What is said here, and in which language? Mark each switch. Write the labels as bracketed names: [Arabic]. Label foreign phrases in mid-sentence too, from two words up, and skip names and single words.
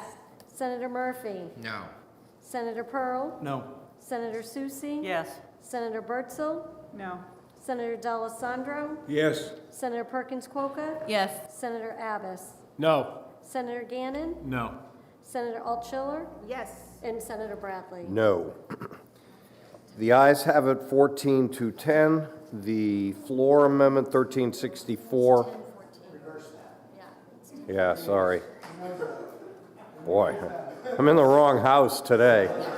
[English] Senator Murphy. No. Senator Pearl. No. Senator Susie. Yes. Senator Bertzel. No. Senator D'Alessandro. Yes. Senator Perkins Quokka. Yes. Senator Abbas. No. Senator Gannon. No. Senator Altschiller. Yes. And Senator Bradley. No. The ayes have it 14 to 10. The floor amendment 1364. Yeah, sorry. Boy, I'm in the wrong house today.